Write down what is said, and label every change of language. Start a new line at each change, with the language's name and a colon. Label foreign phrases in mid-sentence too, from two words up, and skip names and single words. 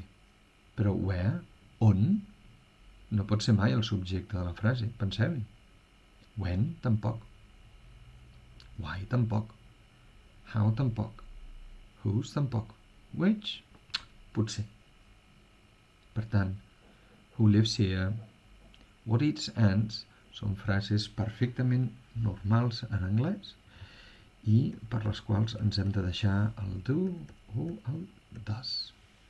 Catalan: Però where, on, no pot ser mai el subjecte de la frase. Penseu-hi. When, tampoc. Why, tampoc. How, tampoc. Whose, tampoc. Which, potser. Per tant,
English: who lives here, what eats ants,
Catalan: són frases perfectament normals en anglès i per les quals ens hem de deixar el do o el does.